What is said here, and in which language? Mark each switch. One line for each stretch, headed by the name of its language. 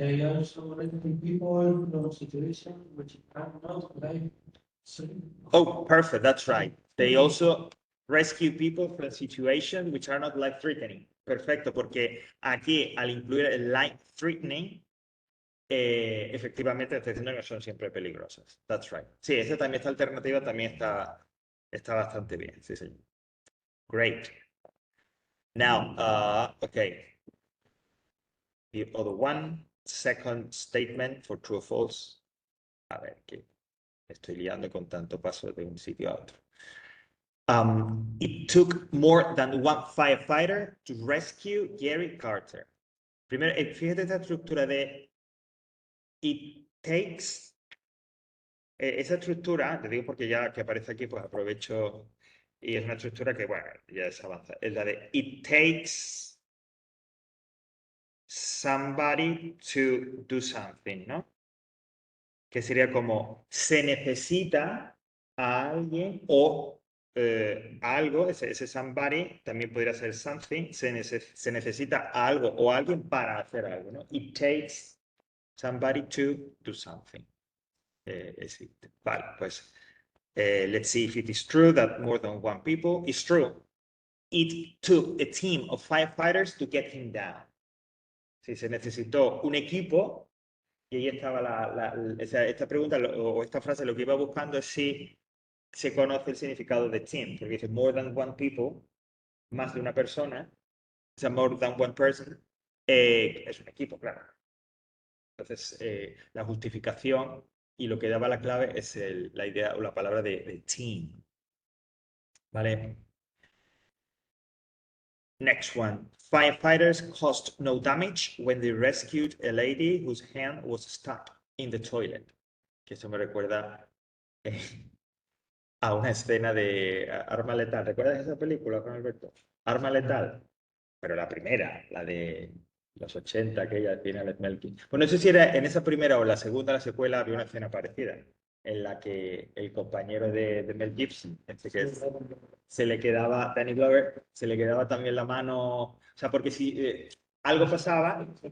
English: They also rescue people from situations which are not life. Oh, perfect, that's right. They also rescue people from situations which are not life-threatening.
Spanish: Perfecto, porque aquí al incluir el life-threatening, efectivamente está diciendo que son siempre peligrosas.
English: That's right.
Spanish: Sí, esta alternativa también está bastante bien. Sí, señor.
English: Great. Now, okay. The other one, second statement for true or false.
Spanish: A ver, que estoy liando con tanto paso de un sitio a otro.
English: It took more than one firefighter to rescue Gary Carter.
Spanish: Primero, fíjate esta estructura de it takes. Esa estructura, te digo porque ya que aparece aquí, pues aprovecho y es una estructura que, bueno, ya es avanzada. Es la de
English: it takes somebody to do something,
Spanish: ¿no? Que sería como se necesita a alguien o algo, ese somebody también podría ser something, se necesita a algo o alguien para hacer algo, ¿no?
English: It takes somebody to do something. Existe.
Spanish: Vale, pues
English: let's see if it is true that more than one people. It's true. It took a team of firefighters to get him down.
Spanish: Si se necesitó un equipo, y ahí estaba esta pregunta o esta frase, lo que iba buscando es si se conoce el significado de team, porque dice
English: more than one people,
Spanish: más de una persona, o sea,
English: more than one person,
Spanish: es un equipo, claro. Entonces, la justificación y lo que daba la clave es la idea o la palabra de team. ¿Vale?
English: Next one. Firefighters caused no damage when they rescued a lady whose hand was stuck in the toilet.
Spanish: Que eso me recuerda a una escena de Arma Letal. ¿Recuerdas esa película, Juan Alberto? Arma Letal. Pero la primera, la de los 80, aquella tiene Alex Melkin. Bueno, no sé si era en esa primera o la segunda, la secuela, había una escena parecida en la que el compañero de Mel Gibson, que se le quedaba, Danny Glover, se le quedaba también la mano, o sea, porque si algo pasaba...